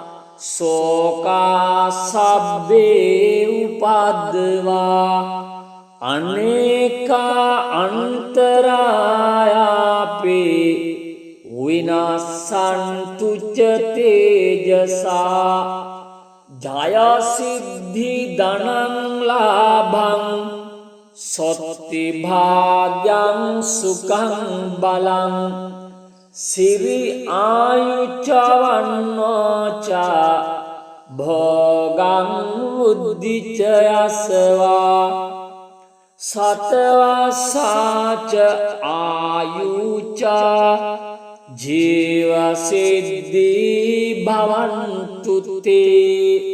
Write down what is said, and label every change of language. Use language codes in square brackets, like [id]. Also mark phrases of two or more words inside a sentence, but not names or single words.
[pi] සෝකා සබ්බේ උපද්දවා අනේකා අන්තරායාපේ විනාසන්තු ච තේජසා ජය සිද්ධි ධනං ලාභං සොත්ති භාග්‍යං සුඛං බලං සිරි ආයුචවන්නෝච භෝගං උද්ධිච යසවා සතවසාච ආයුච ජීව සිද්ධි භවන්තු තේ